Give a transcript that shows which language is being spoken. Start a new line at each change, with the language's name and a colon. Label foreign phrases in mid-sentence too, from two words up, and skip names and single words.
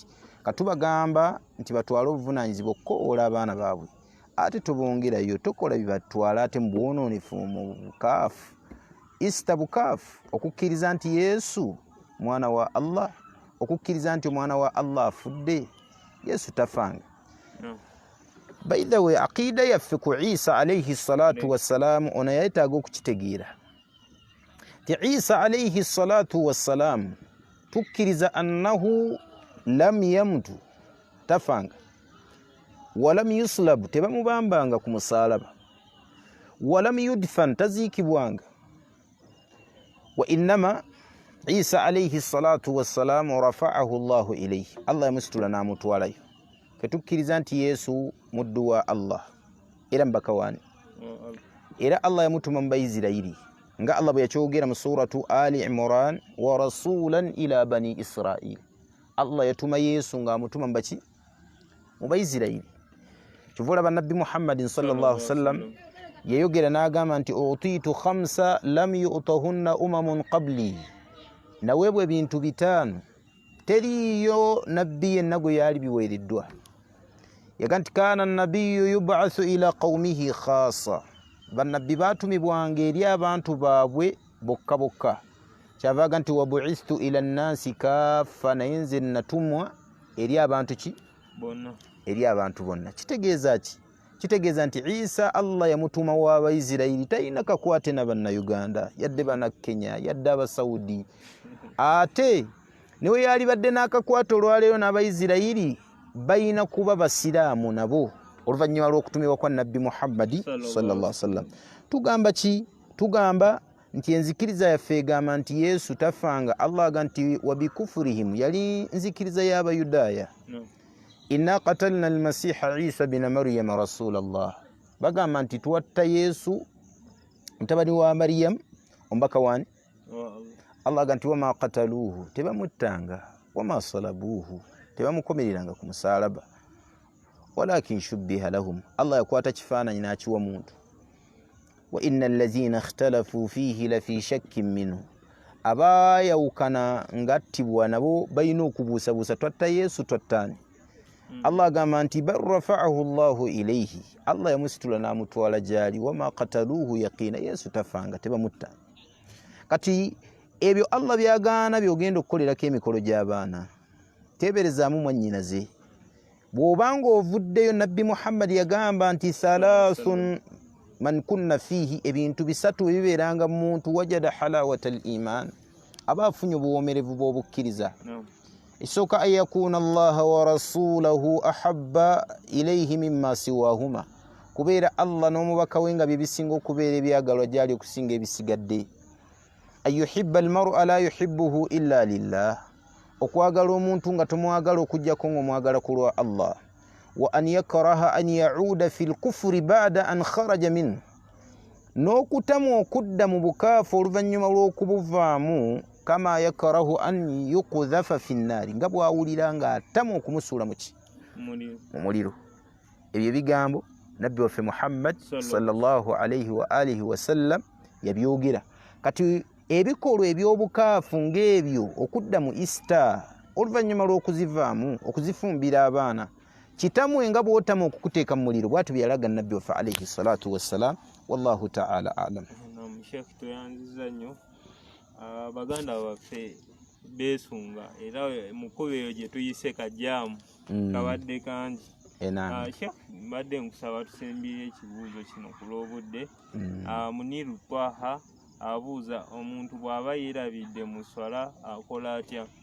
Ganda: Katubagamba nti batwale obuvunaanyizibwa okukoola abaana baabwe, ate tubongerayo tokola bibatwala ate mu bwonoonefu, mu bukaafu, istabukaafu, okukkiriza nti Yesu mwana wa Allah, okukkiriza nti omwana wa Allah afudde. Yesu tafanga.
English: By the way,
Ganda: aqida yaffe ku Isa
Arabic: عليه الصلاة والسلام
Ganda: ono yayetaaga okukitegeera ti Isa
Arabic: عليه الصلاة والسلام
Ganda: tukkiriza
Arabic: أنه لم يموت,
Ganda: tafanga,
Arabic: ولم يصلب,
Ganda: tebamubambanga ku musaalaba,
Arabic: ولم يدفن,
Ganda: taziikibwanga,
Arabic: وإنما عيسى عليه الصلاة والسلام رفعه الله إليه,
Ganda: Allah yamusitula n'amutwalayo. Fetukkiriza nti Yesu muddu wa Allah era mbaka waani, era Allah yamutuma mu Bayisirayiri nga Allah bwe yakyogera mu suratu Ali Imran,
Arabic: ورسولا إلى بني إسرائيل.
Ganda: Allah yatuma Yesu ng'amutuma mu Bayisirayiri. Kivula bannabbi Muhammadin
Arabic: صلى الله عليه وسلم
Ganda: yayogera n'agamba nti
Arabic: أعطيت خمسا لم يعطهن أمم قبلي,
Ganda: naweebwa ebintu 5 teriyo nabbi yenna gwe yali biweereddwa. Yaga nti
Arabic: كان النبي يبعث إلى قومه خاصة,
Ganda: bannabbi baatumibwanga eri abantu baabwe bokka bokka. Kyavaaga nti
Arabic: وبعثت إلى الناس كافة,
Ganda: naye nze natumwa eri abantu bonna, eri abantu bonna. Kitegeeza ki? Kitegeeza nti Isa Allah yamutuma wa Bayisirayiri, talina kakwate na bannayuganda yadde bannakenya yadde abasaudi. Ate niwe yali badde n'akakwate olwaleero n'Abayisirayiri bayina kuba basiraamu nabo oluvannyuma lw'okutumibwa kwa nabbi Muhammadi
Arabic: صلى الله عليه وسلم.
Ganda: Tugamba ki? Tugamba nti enzikiriza yaffe egamba nti Yesu tafanga. Allah aga nti wabikufurihim, yali nzikiriza y'Abayudaaya.
Arabic: إنا قتلنا المسيح عيسى بن مريم رسول الله,
Ganda: bagamba nti tuwatta Yesu mutabani wa Maryam omubaka waani. Allah aga nti
Arabic: وما قتلوه,
Ganda: tebamuttanga,
Arabic: وما صلبوه,
Ganda: tebamukomereranga ku musaalaba,
Arabic: ولكن شبه لهم,
Ganda: Allah yakwata kifaananyi n'akiwa muntu.
Arabic: وإن الذين اختلفوا فيه لفي شك منه,
Ganda: abaayawukana ngattibwa nabo balina okubuusabuusa, twatta Yesu twattaani. Allah agamba nti
Arabic: بل رفعه الله إليه,
Ganda: Allah yamusitula n'amutwala gyali.
Arabic: وما قتلوه يقينا,
Ganda: Yesu tafanga, tebamutta. Kati ebyo Allah byagaana byogenda okukolerako emikolo gy'abaana, teeberezaamu mwannyinaze. Bw'obanga ovuddeyo nabbi Muhammad yagamba nti
Arabic: ثلاث من كن فيه,
Ganda: ebintu 3 ebibeeranga mu muntu
Arabic: وجد حلاوة الإيمان,
Ganda: aba afunye obuwoomerevu bw'obukkiriza. Isooka
Arabic: أن يكون الله ورسوله أحب إليه مما سواهما,
Ganda: kubeera Allah n'omubaka we nga bye bisinga okubeera ebyagalwa gyali okusinga ebisigadde.
Arabic: أن يحب المرء لا يحبه إلا لله,
Ganda: okwagala omuntu nga tomwagala okuggyako ng'omwagala ku lwa Allah.
Arabic: وأن يكره أن يعود في الكفر بعد أن خرج منه,
Ganda: n'okutamu okudda mu bukaafu oluvannyuma lw'okubuvaamu.
Arabic: كما يكره أن يقذف في النار,
Ganda: nga bw'awulira ng'atamu okumusuula mu muliro. Ebyo ebigambo nabbi waffe Muhammad
Arabic: صلى الله عليه وآله وسلم
Ganda: yabyogera. Kati ebikolwa eby'obukaafu ng'ebyo, okudda mu Easter oluvannyuma lw'okuzivaamu, okuzifumbira abaana, kitamu nga bw'otamu okukuteeka mu muliro, bw'atyo byalaga nabbi waffe
Arabic: عليه الصلاة والسلام. والله تعالى أعلم.
Ganda: Sheikh tuyanziza nnyo baganda baffe beesunga, era mukubo eyo gye tuyise kajjaamu kabadde kangi. Sheikh mbadde nkusaba tusembire ekibuuzo kino ku lw'obudde. Muniru Twaha abuuza, omuntu bw'aba yeerabidde mu swala akola atya?